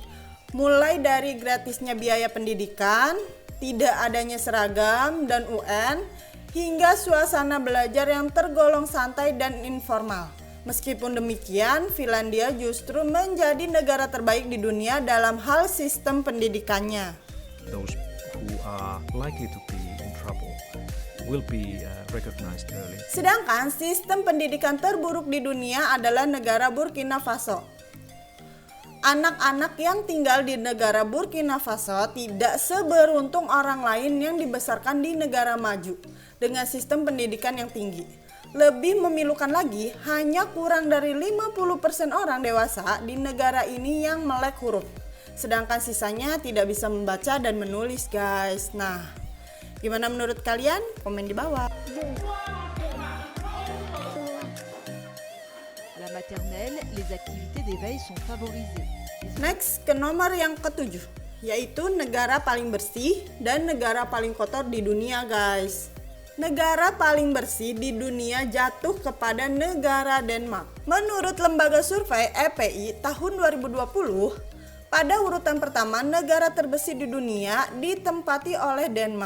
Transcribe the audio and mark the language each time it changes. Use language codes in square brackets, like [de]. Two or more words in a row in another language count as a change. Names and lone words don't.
[id] Mulai dari gratisnya biaya pendidikan, tidak adanya seragam dan UN, hingga suasana belajar yang tergolong santai dan informal. Meskipun demikian, Finlandia justru menjadi negara terbaik di dunia dalam hal sistem pendidikannya. [en] Those who are likely to be in trouble will be recognized early. [id] Sedangkan sistem pendidikan terburuk di dunia adalah negara Burkina Faso. Anak-anak yang tinggal di negara Burkina Faso tidak seberuntung orang lain yang dibesarkan di negara maju dengan sistem pendidikan yang tinggi. Lebih memilukan lagi, hanya kurang dari 50% orang dewasa di negara ini yang melek huruf. Sedangkan sisanya tidak bisa membaca dan menulis, guys. Nah, gimana menurut kalian? Komen di bawah. [fr] La maternelle, les activités d'éveil sont favorisées. [id] Next ke nomor yang ke-7, yaitu negara paling bersih dan negara paling kotor di dunia, guys. Negara paling bersih di dunia jatuh kepada negara Denmark. Menurut lembaga survei EPI tahun 2020, pada urutan pertama negara terbersih di dunia ditempati oleh Denmark.